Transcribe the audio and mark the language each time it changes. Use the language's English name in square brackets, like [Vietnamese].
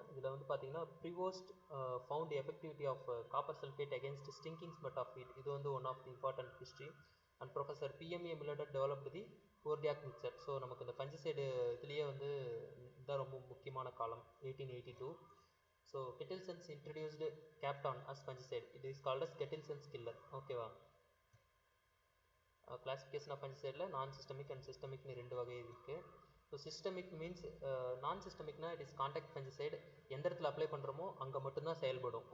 [English] இதில் வந்து பார்த்தீங்கன்னா Prevost found effectiveness of copper sulphate against stinking smut of wheat. இது வந்து one of the important history. And professor PMA Millardet developed the Bordeaux mixture. [Tamil] So நமக்கு இந்த ஃபஞ்சிசைடு இதுலேயே வந்து இதுதான் ரொம்ப முக்கியமான காலம் 1882. [English] So Kettleson's introduced Kapton as fungicide. It is called as Kettleson's killer. [Tamil] ஓகேவா? கிளாசிஃபிகேஷன் ஆஃப் ஃபஞ்சிசைடில் நான் சிஸ்டமிக் அண்ட் சிஸ்டமிக்னு 2 வகை இருக்குது. [English] So systemic means non சிஸ்டமிக்னா it is contact fungicide. [Tamil] எந்த இடத்துல அப்ளை பண்ணுறோமோ அங்கே மட்டும்தான் செயல்படும்.